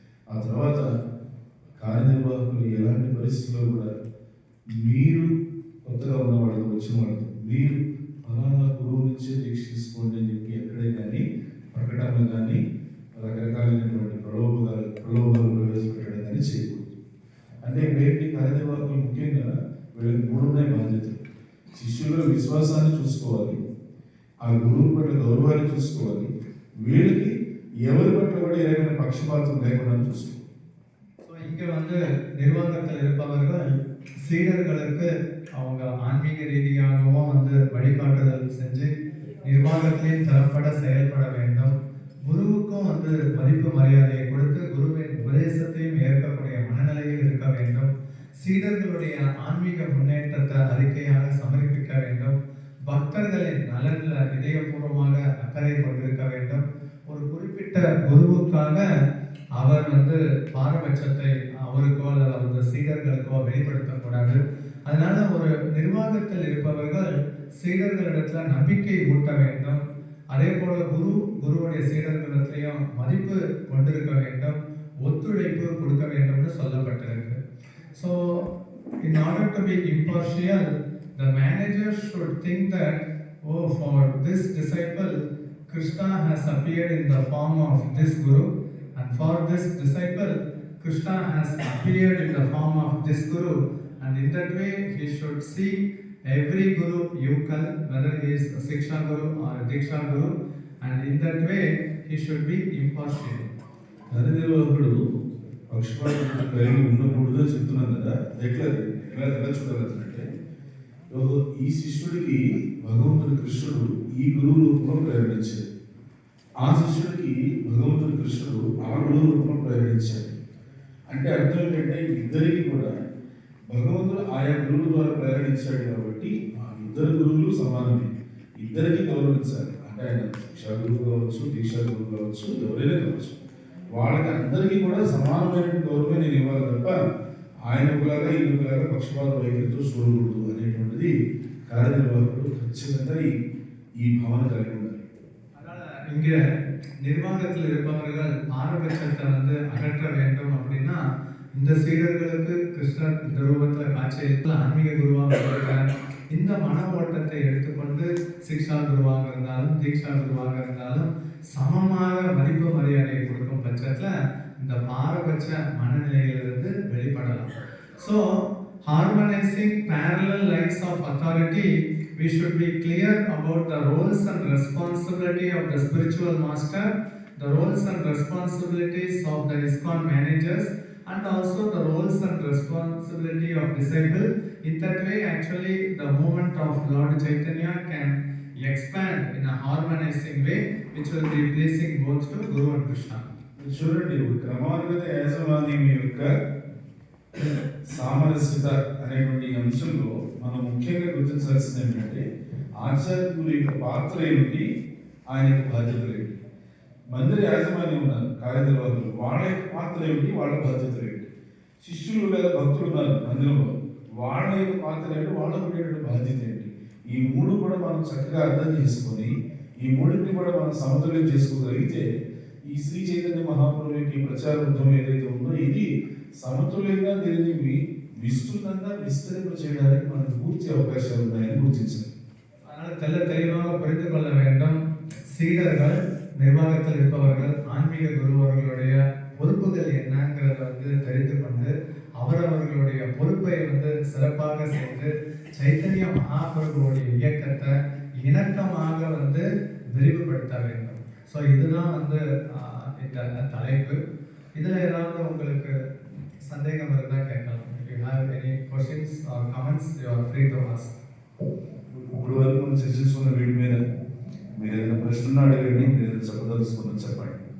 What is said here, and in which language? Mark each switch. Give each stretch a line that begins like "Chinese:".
Telugu: ఆ తర్వాత కార్యనిర్వాహకులు ఎలాంటి పరిస్థితుల్లో కూడా మీరు కొత్తగా ఉన్న వాళ్ళతో వచ్చిన వాళ్ళతో మీరు ఫలానా గురువు నుంచే దీక్ష తీసుకోండి అని చెప్పి ఎక్కడే కానీ ప్రకటనలు కానీ రకరకాలైనటువంటి ప్రలోభాలు ప్రవేశపెట్టడం కానీ చేయకూడదు. అంటే ఇక్కడ ఏంటి, కార్యనిర్వాహకులు ముఖ్యంగా వీళ్ళకి మూడున్నాయి బాధ్యతలు. శిష్యుల విశ్వాసాన్ని చూసుకోవాలి, ఆ గురువు పట్ల గౌరవాన్ని చూసుకోవాలి, వీళ్ళకి ఎవరి పట్ల కూడా ఏదైనా పక్షపాతం లేకుండా చూసుకోవాలి.
Tamil: ஸோ இங்கே நிர்வாகத்தில் இருப்பவர்கள் சீடர்களுக்கு அவங்க ஆன்மீக ரீதியாகவும் வழிகாட்டுதல் செஞ்சு நிர்வாகத்திலையும் தரப்பட செயல்பட வேண்டும். குருவுக்கும் மதிப்பு மரியாதையை கொடுத்து குருவின் உபதேசத்தையும் ஏற்கக்கூடிய மனநிலையில் இருக்க வேண்டும். சீடர்களுடைய ஆன்மீக முன்னேற்றத்தை அறிக்கையாக சமர்ப்பிக்க வேண்டும். பக்தர்களின் நலன்ல இதயபூர்வமாக அக்கறை கொண்டிருக்க வேண்டும். ஒரு குறிப்பிட்ட குருவுக்காக அவர் பாரபட்சத்தை அவருக்கோ அல்லது அவரது சீடர்களுக்கோ வெளிப்படுத்தக்கூடாது. அதனால ஒரு நிர்வாகத்தில் இருப்பவர்கள் சீடர்களிடத்துல நம்பிக்கை ஊட்ட வேண்டும். அதே போல குருவுடைய சீடர்களிடத்திலையும் மதிப்பு கொண்டிருக்க வேண்டும், ஒத்துழைப்பு கொடுக்க வேண்டும்னு சொல்லப்பட்டிருக்கு.
English: So in order to be impartial, the manager should think that, oh, for this disciple Krishna has appeared in the form of this guru, and for this disciple Krishna has appeared in the form of this guru, and in that way he should see every guru equal, whether he is a Siksha guru or a Diksha guru, and in that way he should be impartial.
Telugu: కార్యనిర్వాహకుడు పక్షపాతం కలిగి ఉండకూడదు చెప్తున్నాను కదా. ఎలా చూడాలంటే, ఈ శిష్యుడికి భగవంతుడు కృష్ణుడు ఈ గురువు రూపంలో ప్రేరణించాడు. ఆ శిష్యుడికి భగవంతుడు కృష్ణుడు ఆ గురువు రూపంలో ప్రేరేపించాడు. అంటే అర్థం ఏంటంటే ఇద్దరికి కూడా భగవంతుడు ఆయా గురువు ద్వారా ప్రేరణించాడు కాబట్టి ఆ ఇద్దరు గురువులు సమానమే, ఇద్దరికి గౌరవించాలి. అంటే ఆయన శిక్షా గురువు కావచ్చు, దీక్షా గురువు కావచ్చు, ఎవరైనా కావచ్చు, వాళ్ళకి అందరికీ కూడా సమానమైన గౌరవం నేను ఇవ్వాలి తప్ప ఆయన ఒకలాగా ఈయన ఒకలాగా పక్షపాత వైఖరితో చూడకూడదు అనేటువంటిది కార్యనిర్వాహకుడు ఖచ్చితంగా ఈ భావన కలిగి ఉండాలి.
Tamil: இங்க நிர்வாகத்தில் இருப்பவர்கள் ஆரோக்கியத்தை வந்து அகற்ற வேண்டும் அப்படின்னா இந்த சீடர்களுக்கு கிருஷ்ணர் இந்த ரூபத்தில் காட்சியளித்து ஆன்மீக குருவாக இருக்கிறார். இந்த மன ஓட்டத்தை எடுத்துக்கொண்டு சிக்ஷா குருவாக இருந்தாலும் தீக்ஷா குருவாக இருந்தாலும் சமமாக மதிப்பு மரியாதையை கொடுக்கும் பட்சத்தில் இந்த பாரபட்ச மனநிலையிலிருந்து வெளிப்படலாம்.
English: So harmonizing parallel lines of authority, we should be clear about the roles and responsibility of the spiritual master, the roles and responsibilities of the ISKCON managers, and also the roles and responsibility of disciple. In that way, actually, the movement of Lord Chaitanya can expand in a harmonizing way, which will be pleasing both to Guru and Krishna.
Telugu: చూడండి, క్రమానుగత యాజమాన్యం యొక్క సామరస్యత అనేటువంటి అంశంలో మనం ముఖ్యంగా గుర్తించాల్సింది ఏంటంటే ఆచార్యుల యొక్క పాత్ర ఏమిటి, ఆయన యొక్క బాధ్యతలు ఏమిటి. మందిర యాజమాన్యం ఉన్నారు, కార్యనిర్వాహకులు, వాళ్ళ యొక్క పాత్ర ఏమిటి, వాళ్ళ బాధ్యతలు ఏమిటి. శిష్యులు లేదా భక్తులు ఉన్నారు మందిరంలో, వాళ్ళ యొక్క పాత్ర ఏమిటి, వాళ్ళకు ఉండేటువంటి బాధ్యత ఏంటి. ఈ మూడు కూడా మనం చక్కగా అర్థం చేసుకొని ఈ మూడింటిని కూడా మనం సమతుల్యం చేసుకోగలిగితే ఈ శ్రీ చైతన్య మహాప్రభు యొక్క ప్రచార ఉద్యమం ఏదైతే ఉందో ఇది సమతుల్యంగా దీనిని విస్తృతంగా విస్తరింప చేయడానికి మనకు పూర్తి అవకాశాలు ఉన్నాయని గుర్తించాలి.
Tamil: அதனால் தெளிவாக புரிந்து கொள்ள வேண்டும். சீடர்கள், நிர்வாகத்தில் இருப்பவர்கள், ஆன்மீக குருவர்களுடைய பொறுப்புகள் என்னங்கிறத வந்து தெரிந்து கொண்டு அவரவர்களுடைய பொறுப்பை வந்து சிறப்பாக செய்து சைத்தன்ய மகாபிரபுடைய இயக்கத்தை இணக்கமாக வந்து விரிவுபடுத்த வேண்டும். ஸோ இதுதான் வந்து இந்த தலைப்பு. இதில் ஏதாவது உங்களுக்கு சந்தேகம் இருந்தால் கேட்கலாம்.
English: If you have any questions or comments, you are free to ask.
Telugu: ఇప్పుడు వరకు మనం చర్చించుకున్న వీటి మీద మీరు ఏదైనా ప్రశ్న అడగండి, మీరు ఏదైనా చెప్పదలుచుకున్న చెప్పండి.